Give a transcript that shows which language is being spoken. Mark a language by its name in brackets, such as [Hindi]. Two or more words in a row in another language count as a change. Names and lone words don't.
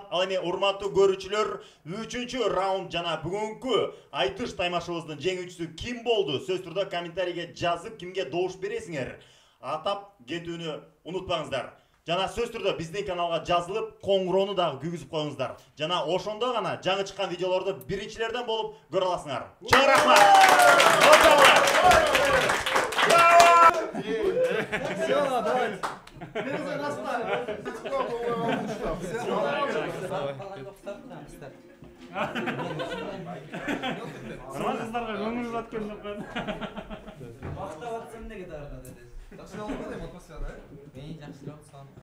[Kyrgyz] Ал эми урматтуу көрүүчүлөр, 3-чү раунд жана бүгүнкү айтыш таймашыбыздын жеңүүчүсү ким болду? Сөз түрдө комментарийге жазып, кимге добуш бересиңер атап кетүүнү унутпаңыздар. Жана сөз түрдө биздин каналга жазылып, коңгуроону дагы күйгүзүп коюңуздар. Жана ошондо гана жаңы чыккан видеолорду биринчилерден болуп көрө аласыңар. Чоң рахмат. [Russian] Все, давайте. [Kyrgyz] Кыздарга көңүл баткан жок. [Kazakh] Мактап атсам неге дагы деді. Жақсы болмады атмосфера, [Kyrgyz] Мен жакшылап